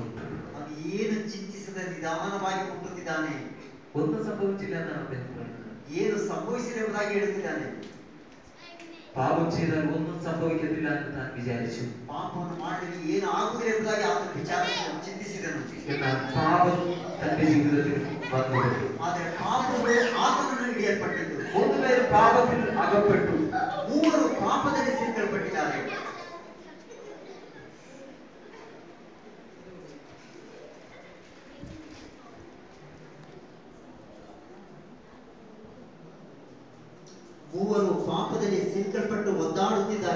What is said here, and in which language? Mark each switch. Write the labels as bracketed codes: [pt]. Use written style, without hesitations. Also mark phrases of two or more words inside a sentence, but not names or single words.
[kn] ಅವನು ಏನು ಚಿಂತಿಸದೆ ನಿಧಾನವಾಗಿ ಮುಟ್ಟುತ್ತಿದ್ದಾನೆ. [ml] ഒന്നും സംഭവിച്ചില്ല എന്നാണ് അദ്ദേഹം പറയുന്നത്. [kn] ಏನು ಸಂಭವಿಸಿದೆ ಎಂಬುದಾಗಿ ಹೇಳುತ್ತಿದ್ದಾನೆ. [ml] പാപം ചെയ്താൽ ഒന്നും സംഭവിക്കത്തില്ല എന്ന് താൻ വിചാരിച്ചു. [kn] ಪಾಪವನ್ನು ಮಾಡಿದರೆ ಏನು ಆಗುವುದಿಲ್ಲ ಎಂಬುದಾಗಿ ಆತನು ವಿಚಾರಿಸಿದನು, ಚಿಂತಿಸಿದನು. [ml] എന്നാൽ പാപം തന്റെ ജീവിതത്തിൽ വന്നു. [kn] ಆದರೆ ಪಾಪವು ಆತನನ್ನು ಹಿಡಿಯಲ್ಪಟ್ಟಿತು. [ml] മൂന്നുപേരും പാപത്തിൽ അകപ്പെട്ടു. [kn] ಮೂವರು ಪಾಪದಲ್ಲಿ ಸಿಕ್ಕಲ್ಪಟ್ಟಿದ್ದಾರೆ. ಮೂವರು ಪಾಪದಲ್ಲಿ ಸಿಕ್ಕಲ್ಪಟ್ಟು ಒದ್ದಾಡುತ್ತಿದ್ದಾರೆ.